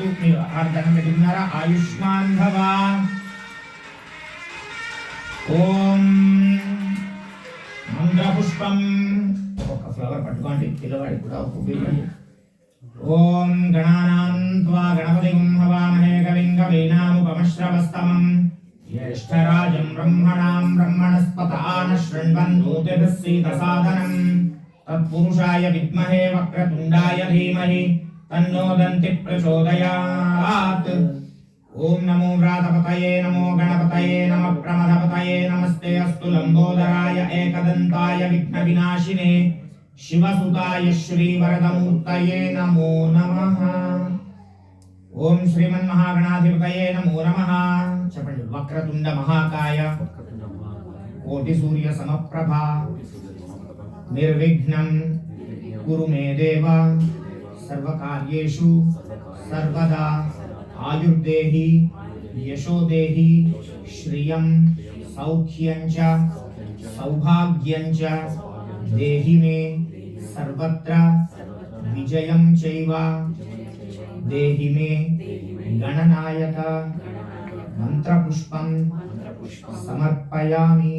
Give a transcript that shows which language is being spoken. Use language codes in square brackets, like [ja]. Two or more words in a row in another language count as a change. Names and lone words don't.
[te] మీరు దండం పెట్టుకున్నారా? [sa] ఆయుష్మాన్ భవ. [te] ఓం మంత్రపుష్పం ఒక ఫ్లవర్ పట్టుకోండి. పిల్లవాడికి కూడా ఒక ఇవ్వండి. [sa] ఓం గణానాం త్వా గణపతిం హవామహే కవిం కవీనాముపమశ్రవస్తమం జ్యేష్ఠరాజం బ్రహ్మణాం బ్రహ్మణస్పత शृण्वन्तु सीतसादनम् तत्पुरुषाय विद्महे वक्रतुण्डाय धीमहि तन्नो दन्ति प्रचोदयात्। ओम नमो व्रातपतये नमो गणपतये नमः प्रमथपतये नमस्ते अस्तु लंबोदराय एकदन्ताय विघ्नविनाशिने शिवसुताय श्रीवरदमूर्तये नमो नमः। ओम श्रीमन्महागणाधिपतये नमो नमः। చెప్పండి వక్రతుండ మహాకాయ కోటి సూర్య సమప్రభా నిర్విఘ్నం కురు మే దేవ సర్వకార్యేషు సర్వదా ఆయుర్దేహి యశోదేహి శ్రియం సౌఖ్యం చ సౌభాగ్యం చ దేహి మే సర్వత్ర విజయం చైవ దేహి మే గణనాయక మంత్రపుష్పం సమర్పయామి।